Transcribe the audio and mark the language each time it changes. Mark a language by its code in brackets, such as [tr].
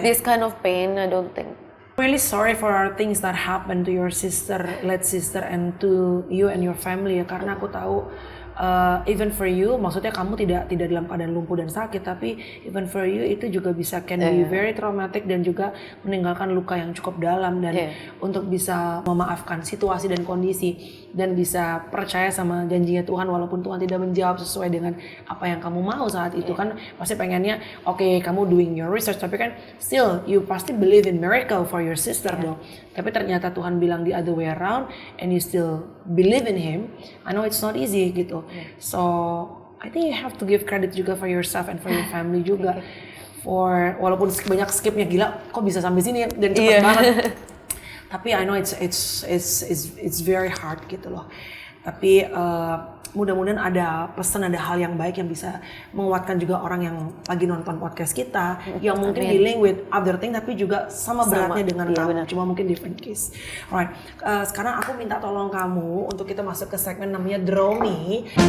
[en] This kind of pain, I don't think. Really sorry for our things that happened to your sister, late sister, and to you and your family ya. [id] Karena aku tahu [en] even for you, [id] maksudnya kamu tidak dalam keadaan lumpuh dan sakit, tapi even for you itu juga bisa [en] can be very traumatic [id] dan juga meninggalkan luka yang cukup dalam, dan untuk bisa memaafkan situasi dan kondisi dan bisa percaya sama janjinya Tuhan walaupun Tuhan tidak menjawab sesuai dengan apa yang kamu mau saat itu kan pasti pengennya oke, kamu [en] doing your research [id] tapi kan [en] still you [id] pasti [en] believe in miracle for your sister [id] dong. Tapi ternyata Tuhan bilang [en] the other way around and you still believe in him. I know it's not easy gitu. So I think you have to give credit juga for yourself and for your family juga. [id] For walaupun banyak skipnya, gila kok bisa sampai sini dan cepet banget. [en] Tapi I know it's very hard [id] gitu loh. Tapi mudah-mudahan ada pesan, ada hal yang baik yang bisa menguatkan juga orang yang lagi nonton podcast kita, yang mungkin [en] dealing with other thing [id] tapi juga sama beratnya dengan kamu, cuma mungkin [en] different case. Alright, [id] sekarang aku minta tolong kamu untuk kita masuk ke segmen namanya Draw Me.